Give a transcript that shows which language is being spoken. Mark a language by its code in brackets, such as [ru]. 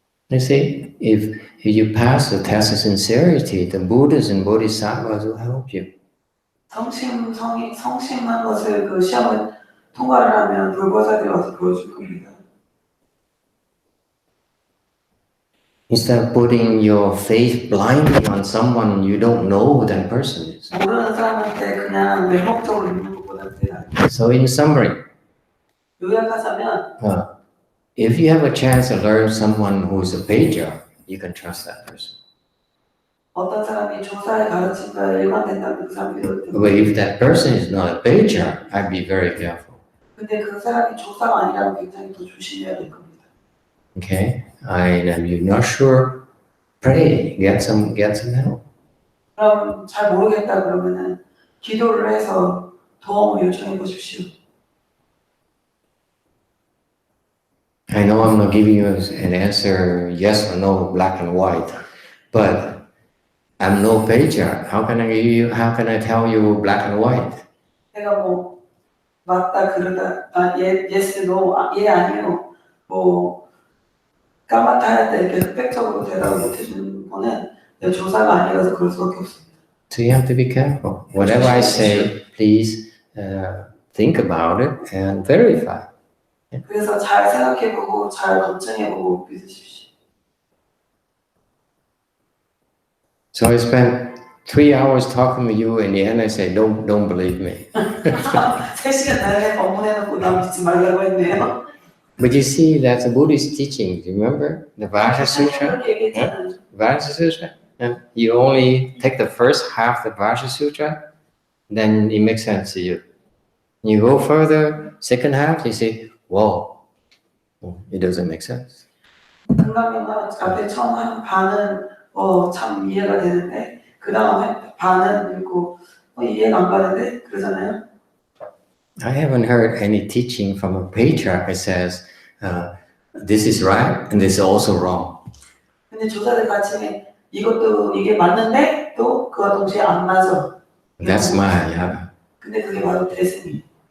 [en] You see, if you pass the test of sincerity, the Buddhas and Bodhisattvas will help you. [ko] 성심한 것을 그 시험을 통과를 하면 불보살들이 와서 보여줄 겁니다. [en] Instead of putting your faith blindly on someone you don't know who that person is. [ko] 모르는 사람한테 그냥 매혹적으로 믿는 것보다는 낫다. [en] So in summary, [ko] 요약하자면 [en] if you have a chance to learn someone who's a pager, you can trust that person. [ko] 어떤 사람이 조사의 가르침과 일관된다면 그 사람이 믿어도 됩니다. [en] But if that person is not a pager, I'd be very careful. [ko] 근데 그 사람이 조사가 아니라면 굉장히 더 조심해야 될 겁니다. [en] Okay, and if you're not sure, pray, get some help. [ko] 그럼 잘 모르겠다 그러면은 기도를 해서 도움을 요청해 보십시오. [en] I know I'm not giving you an answer, yes or no, black and white, but I'm no patriarch. How can I tell you black and white? [ko] 내가 뭐 맞다 그러다 [en] yes no [ko] 예 아니요 뭐 까맣다 하였다 이렇게 흑백적으로 대답을 못 해주는 거는 내가 조사가 아니라서 그럴 수밖에 없습니다. [en] So you have to be careful. Whatever I say, please think about it and verify. [ko] 그래서 잘 생각해보고 잘 검증해보고 믿으십시오. [en] So I spent 3 hours talking to you, and in the end I say, don't believe me. [ko] 3시간 내내 법문해놓고 나 믿지 말라고 했네요. [en] But you see, that's a Buddhist teaching. Remember the Vajra Sutra? [ko] 그렇게 얘기했잖아요. [en] Vajra Sutra. And you only take the first half of the Vajra Sutra, then it makes sense to you. You go further, second half, you say, whoa, it doesn't make sense. [ko] 금강경과 앞에 처음 한 반은 참 이해가 되는데 그 다음에 반은 읽고 이해가 안 가는데 그러잖아요. [en] I haven't heard any teaching from a patriarch that says this is right and this is also wrong. [ko] 근데 조사들 같이 이것도 이게 맞는데 또 그와 동시에 안 맞아. [en] That's Mahayana. [ko] 근데 그게 바로 대승이에요.